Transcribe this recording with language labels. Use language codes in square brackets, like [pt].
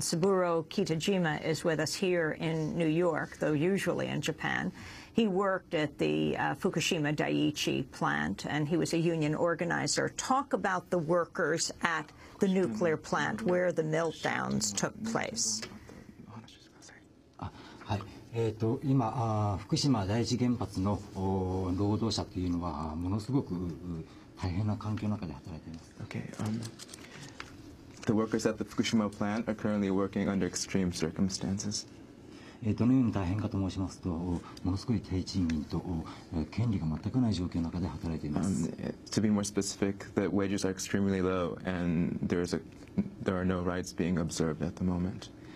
[en] Saburo Kitajima is with us here in New York, though usually in Japan. He worked at the Fukushima Daiichi plant, and he was a union organizer. Talk about the workers at the nuclear plant where the meltdowns took place. [ja] はい、今、福島第一原発の労働者というのはものすごく大変な環境の中で働いています。 [en] Okay, the workers at the Fukushima plant are currently working under extreme circumstances. [ja] どのように大変かと申しますと、ものすごい低賃金と権利が全くない状況の中で働いています。 [en] To be more specific, the wages are extremely low, and there are no rights being observed at the moment.